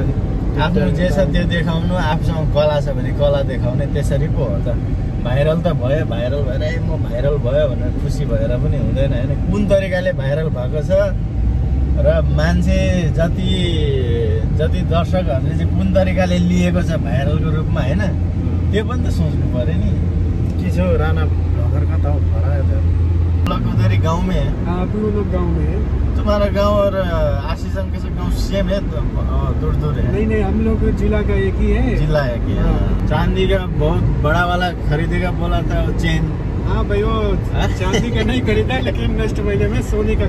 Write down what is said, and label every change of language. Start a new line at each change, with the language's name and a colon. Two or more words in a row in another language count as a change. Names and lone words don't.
Nepali: आफ्नो जे छ त्यो देखाउनु आफूसँग कला छ भने कला देखाउने त्यसरी पो हो त भाइरल त भयो भाइरल भएर म भाइरल भयो भनेर खुसी भएर पनि हुँदैन होइन कुन तरिकाले भाइरल भएको छ र मान्छे जति दर्शकहरूले चाहिँ कुन तरिकाले लिएको छ भाइरलको रूपमा होइन त्यो पनि त सोच्नु पर्यो नि के छ राणा भर्खर कता हो
Hindi: उधर गाँव में है हाँ तुम लोग गाँव में है तुम्हारा गाँव और आशीष अंकल का गाँव सेम है दूर दूर है नहीं हम लोग जिला का एक ही है जिला है कि चांदी का बहुत बड़ा वाला खरीदेगा बोला था चेन हाँ भाई वो चांदी का नहीं खरीदा लेकिन नेक्स्ट महीने में सोने का